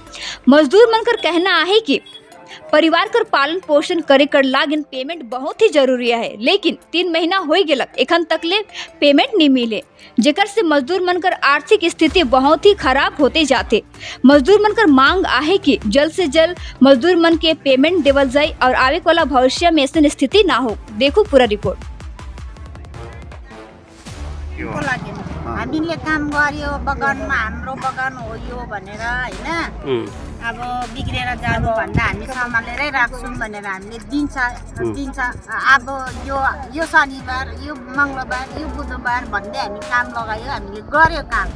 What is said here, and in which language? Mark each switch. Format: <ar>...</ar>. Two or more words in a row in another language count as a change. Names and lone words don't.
<sck>मजदूर मन कर कहना है कि परिवार कर पालन पोषण करे कर लागिन पेमेंट बहुत ही जरूरी है, लेकिन 3 महीना हो गेलक एखन तक ले पेमेंट नहीं मिले, जेकर से मजदूर मन कर आर्थिक स्थिति बहुत ही खराब होते जाते। मजदूर मन कर मांग आहे कि जल्द से जल्द मजदूर मन के पेमेंट देवल जाए और आवे वाला भविष्य में ऐसी स्थिति ना हो।</sck> <hi>देखो पूरा रिपोर्ट।</hi> <ne>हामीले काम गर्यो बगानमा, हाम्रो बगान हो यो भनेर हैन, अब बिग्रेर जानु भन्दा हामी सम्हालेरै राख्छौँ भनेर हामीले दिन्छ। अब यो शनिबार, यो मङ्गलबार, यो बुधबार भन्दै हामी काम लगायो, हामीले गर्यो काम।</ne>